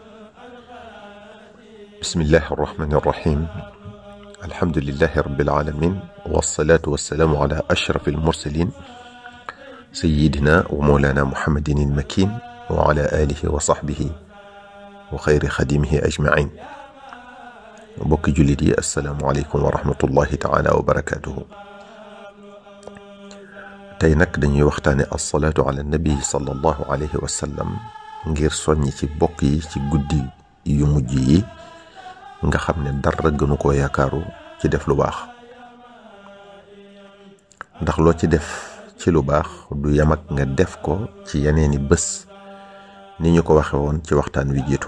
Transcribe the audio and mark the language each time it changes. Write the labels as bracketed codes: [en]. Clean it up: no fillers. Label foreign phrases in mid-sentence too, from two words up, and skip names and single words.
[ar] بسم الله الرحمن الرحيم. الحمد لله رب العالمين والصلاة والسلام على أشرف المرسلين سيدنا ومولانا محمد المكين وعلى آله وصحبه وخير خديمه أجمعين. [wo] bokki jullit yi [ar] السلام عليكم ورحمة الله تعالى وبركاته. [wo] tey nag dañuy waxtaane [ar] الصلاة على النبي صلى الله عليه وسلم [wo] ngir soññ ci bokk yi ci guddi yu mujj yi nga xam ne dara gënu koo yaakaaru ci def lu baax, ndax loo ci def ci lu baax du yam ak nga def ko ci yeneeni bés ni ñu ko waxe woon ci waxtaan wi jiitu.